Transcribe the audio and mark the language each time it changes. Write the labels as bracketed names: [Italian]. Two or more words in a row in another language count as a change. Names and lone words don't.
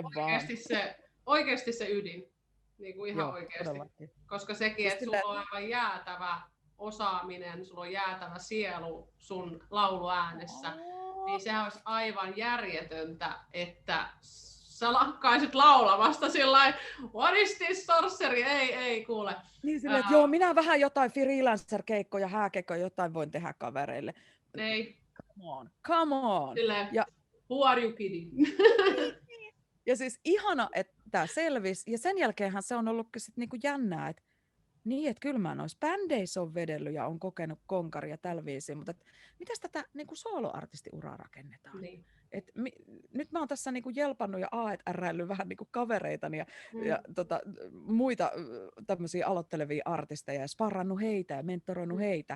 [Finnish] oikeasti se ydin. Niin kuin ihan oikeasti. Todellakin. Koska sekin, että sulla on aivan jäätävä osaaminen, sulla on jäätävä sielu sun lauluäänessä. Niin sehän olisi aivan järjetöntä, että sä lakkaisit laulamasta sillain, [English] what is this sorcery? [Finnish] Ei kuule. Niin silleen, että joo, minä vähän jotain freelancer-keikkoja, hääkeikkoja, jotain voin tehdä kavereille. Ei. [English] Come on. [Finnish] Silleen, ja [English] who are you kidding? [Finnish] Ja siis ihana, että tää selvisi. Ja sen jälkeenhän se on ollut sit niinku jännää, että niin, että kyllä mä noissa bändeissä on vedellyt ja on kokenut konkaria tällä viisiin, mutta mitäs tätä niinku soloartistiuraa rakennetaan? Niin. Nyt mä oon tässä niinku jelpannut ja ääräillyt vähän niinku kavereitani ja muita tämmöisiä aloittelevia artisteja ja sparrannut heitä ja mentoroinut heitä.